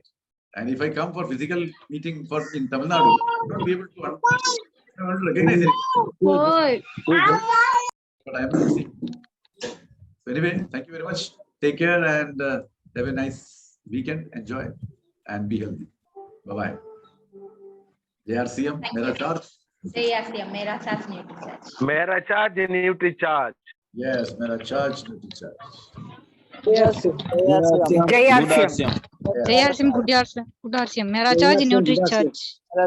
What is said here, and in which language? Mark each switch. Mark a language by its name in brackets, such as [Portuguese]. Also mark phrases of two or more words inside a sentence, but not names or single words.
[English] And if I come for physical meeting in Tamil Nadu, I won't be able to recognize it. But I am not seeing. So anyway, thank you very much. Take care and have a nice weekend. Enjoy and be healthy. Bye-bye. JRCM, Mera Charge. JRCM, Mera Charge, Nutricharge. Mera Charge, Nutricharge. Yes, Mera Charge, Nutricharge. JRCM, good RCM. Mera Charge, Nutricharge.